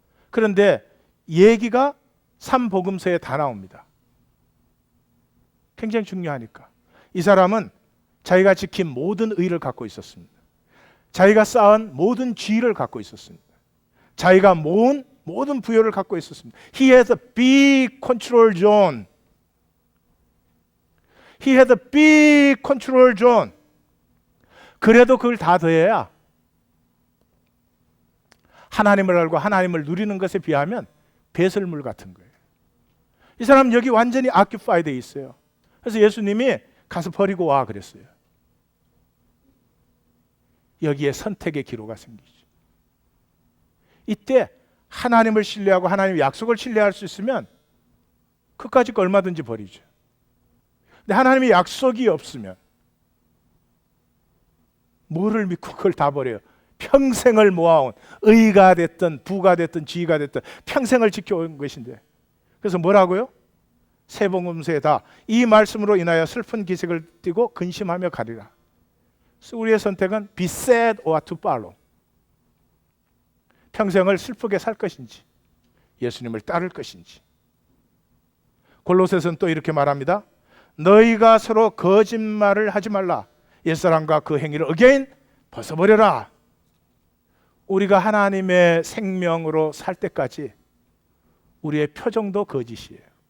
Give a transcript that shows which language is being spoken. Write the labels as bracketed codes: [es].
[ko] 그런데 얘기가 3복음서에 다 나옵니다. 굉장히 중요하니까. 이 사람은 자기가 지킨 모든 의를 갖고 있었습니다. 자기가 쌓은 모든 지위를 갖고 있었습니다. 자기가 모은 모든 부여를 갖고 있었습니다. [en] He had a big control zone. He had a big control zone. [ko] 그래도 그걸 다 더해야 하나님을 알고 하나님을 누리는 것에 비하면 배설물 같은 거예요. 이 사람 여기 완전히 occupied 돼 있어요. 그래서 예수님이 가서 버리고 와 그랬어요. 여기에 선택의 기로가 생기죠. 이때 하나님을 신뢰하고 하나님의 약속을 신뢰할 수 있으면 그까짓 거 얼마든지 버리죠. 근데 하나님의 약속이 없으면 뭐를 믿고 그걸 다 버려요? 평생을 모아온 의가 됐든 부가 됐든 지위가 됐든 평생을 지켜온 것인데. 그래서 뭐라고요? 세복음서에 다 이 말씀으로 인하여 슬픈 기색을 띠고 근심하며 가리라. 그래서 우리의 선택은 [en] be sad or to follow. [ko] 평생을 슬프게 살 것인지 예수님을 따를 것인지. 골로새서는 또 이렇게 말합니다. 너희가 서로 거짓말을 하지 말라. 옛사람과 그 행위를 again 벗어버려라. 우리가 하나님의 생명으로 살 때까지 우리의 표정도 거짓이에요.